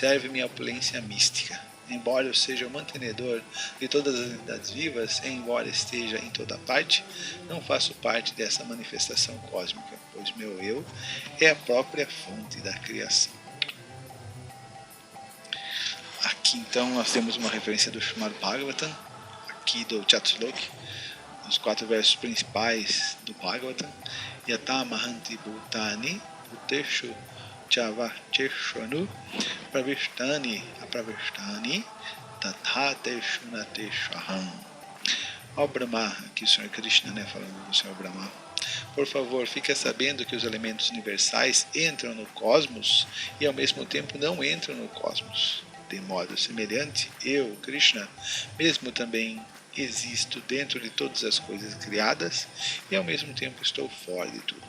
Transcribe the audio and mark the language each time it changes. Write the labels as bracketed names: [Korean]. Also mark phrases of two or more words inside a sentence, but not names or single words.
[Portuguese] Observe minha opulência mística. embora eu seja o mantenedor de todas as entidades vivas, embora esteja em toda parte, não faço parte dessa manifestação cósmica, pois meu eu é a própria fonte da criação. Aqui então nós temos uma referência do Srimad Bhagavatam, aqui do Chatusloki, os 4 versos principais do Bhagavatam. [Sanskrit] यथा महान्ति भूतानि भूतेषु च्चावचेष्वनु प्रविष्टानि अप्रविष्टानि तथातेषु नतेष्वहम्. [Portuguese] Ó Brahma, aqui o Senhor Krishna, né, falando do Senhor Brahma. Por favor, fique sabendo que os elementos universais entram no cosmos e ao mesmo tempo não entram no cosmos. De modo semelhante, eu, Krishna, mesmo também existo dentro de todas as coisas criadas e ao mesmo tempo estou fora de tudo.